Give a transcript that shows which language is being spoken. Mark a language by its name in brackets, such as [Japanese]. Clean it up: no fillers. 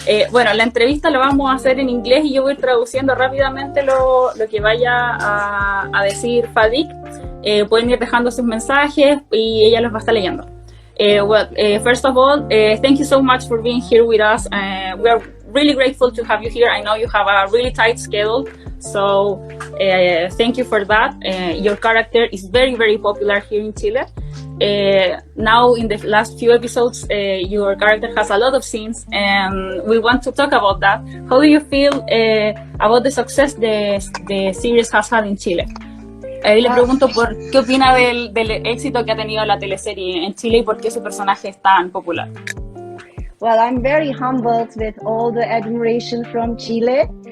[Spanish] Bueno, la entrevista la vamos a hacer en inglés y yo voy traduciendo rápidamente lo que vaya a decir Fadik. Pueden ir dejando sus mensajes y ella los va a estar leyendo. [English] First of all, thank you so much for being here with us. We are really grateful to have you here. I know you have a really tight schedule, so thank you for that. Your character is very, very popular here in Chile. Now, in the last few episodes, your character has a lot of scenes, and we want to talk about that. How do you feel about the success the series has had in Chile? [Spanish] Ahí le pregunto por qué opina del éxito que ha tenido la teleserie en Chile y por qué su personaje es tan popular. [English] Well, I'm very humbled with all the admiration from Chile.